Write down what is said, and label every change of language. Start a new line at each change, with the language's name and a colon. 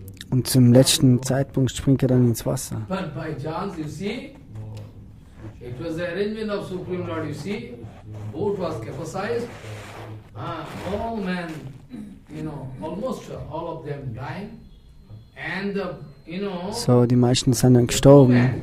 German: Und zum letzten Zeitpunkt springt er dann ins Wasser.
English: But by chance, you see, it was the arrangement of Supreme Lord, you see, boat was capsized, all men, almost all of them died, and
German: So, die meisten sind dann gestorben